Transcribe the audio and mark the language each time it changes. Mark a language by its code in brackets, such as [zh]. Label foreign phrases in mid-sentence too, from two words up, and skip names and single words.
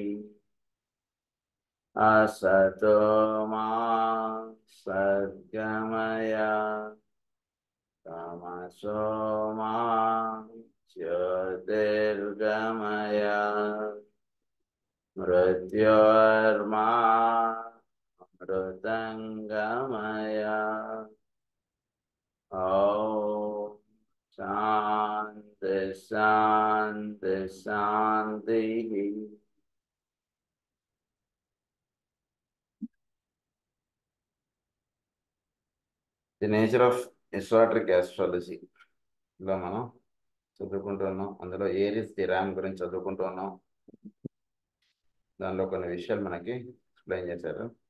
[sa] असतो मा सद्गमय तमसो मा ज्योतिर्गमय मृत्योर्मा मृतङ्गमय। ॐ शान्ति शान्ति शान्तिः। [te] ది నేచర్ ఆఫ్ ఎసోటరిక్ ఆస్ట్రాలజీ ఇలా మనం చదువుకుంటున్నాం. అందులో ఏరిస్ ది ర్యామ్ గురించి చదువుకుంటున్నాం. దానిలో కొన్ని విషయాలు మనకి ఎక్స్ప్లెయిన్ చేశారు.